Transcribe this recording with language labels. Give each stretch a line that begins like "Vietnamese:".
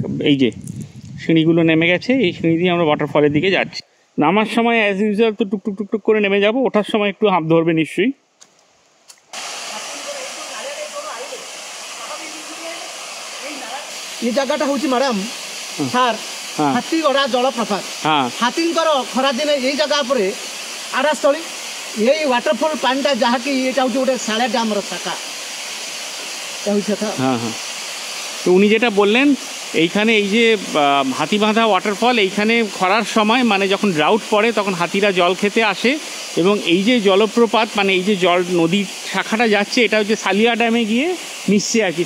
Bangla: এই যে সিঁড়িগুলো নেমে গেছে, এই সিঁড়ি দিয়ে আমরা ওয়াটারফলের দিকে যাচ্ছি। নামার সময় অ্যাজ ইউজুয়াল তো টুকটুক টুকটুক করে নেমে যাব, ওঠার সময় একটু হাঁপ ধরবে নিশ্চয়ই। এই জায়গাটা হচ্ছে ম্যাডাম স্যার হাতিগড়া জলপ্রপাত।
Odia: হাতিଙ୍କର ଖରାଦିନେ ଏଇ ଜାଗା ଉପରେ ଆଡ଼ାସ୍ଥଳୀ, ଏଇ ୱାଟରଫଲ୍ ପାଣିଟା ଯାହାକି ଏଇଟା ହେଉଛି ଗୋଟେ ସାଳେ ଡ୍ୟାମ୍ର ଶାଖା।
Bangla: হ্যাঁ হ্যাঁ, তো উনি যেটা বললেন এইখানে এই যে হাতিবাঁধা ওয়াটারফল, এইখানে খরার সময় মানে যখন ড্রাউট পড়ে তখন হাতিরা জল খেতে আসে। এবং এই যে জলপ্রপাত মানে এই যে জল নদীর শাখাটা যাচ্ছে, এটা হচ্ছে সালিয়া ড্যামে গিয়ে মিশছে আর কি।